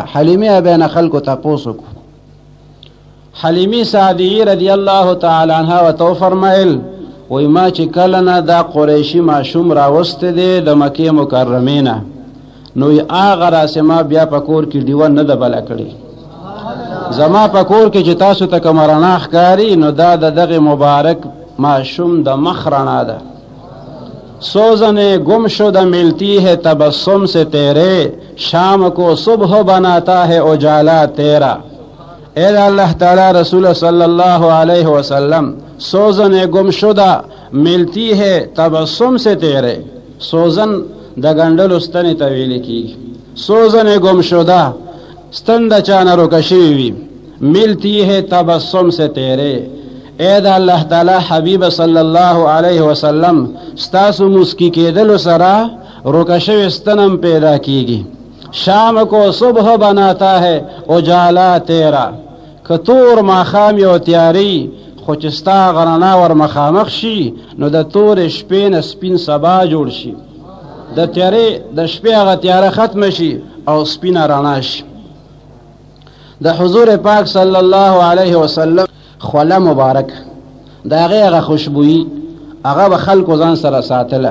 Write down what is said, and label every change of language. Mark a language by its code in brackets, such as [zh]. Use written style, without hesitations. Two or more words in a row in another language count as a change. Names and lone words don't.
[ps] حلیمې به نه خلکو تپوس وکړو. حلیمې سعدیې [ar] رضی الله تعالی عنها [ps] ورته وفرمیل، وی ما چې کله نه دا قریشي ماشوم راوستی دی د مکې مکرمې نه، نو هغه راسې ما بیا په کور کې ډیوه نه ده بله کړې. زما په کور کې چې تاسو ته کومه رڼا ښکاري نو دا د دغې مبارک ماشوم د مخ رڼا ده. [ur] سوزنے گم شدہ ملتی ہے تبسم سے تیرے، شام کو صبح بناتا ہے اجالا تیرا. اے اللہ تعالی رسول [ar] صلی اللہ علیہ وسلم، [ur] سوزنے گم شدہ ملتی ہے تبسم سے تیرے، [ps] سوزن د ګنډلو ستنې ته ویل کېږي، [ur] سوزن گم شدہ [ps] ستن د چا نه روکه شوي وي، [ur] ملتی ہے تبسم سے تیرے. [ps] اے دا اللہ تعالی حبیب [ar] صلی اللہ علیہ وسلم [ps] ستاسو مسکی کېدلو سره روکه شوې ستنم پیدا کیږي. [ur] شام کو صبح بناتا ہے اجالا تیرا، [ps] که تور ماښام یو تیاری خو چې ستا غرنا ور مخامخ شي نو د تورې شپې نه سپین سبا جوړ شي، د تیارې د شپې هغه تیاره ختمه شي او سپینه رڼا شي. د حضور پاک [ar] صلی الله علیه وسلم [ps] خوله مبارک د هغې هغه خوشبویي هغه به خلکو ځان سره ساتله.